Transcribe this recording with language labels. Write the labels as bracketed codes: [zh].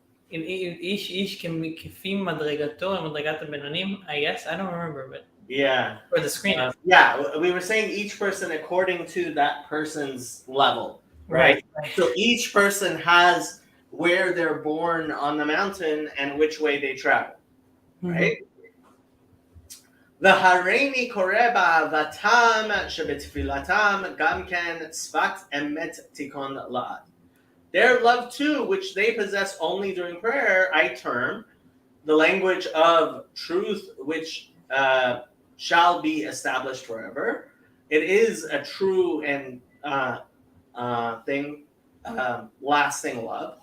[he] איש כפי מדרגתו למדרגת הבינונים, [en] I guess. I don't remember, but Yeah. for the screen. Yeah, we were saying each person according to that person's level, right? So each person has where they're born on the mountain and which way they travel, right? [he] והריני קורא באהבתם שבתפילתם גם כן שפת אמת תיכון לעד. [en] Their love too, which they possess only during prayer, I term the language of truth, which shall be established forever. It is a true and lasting love.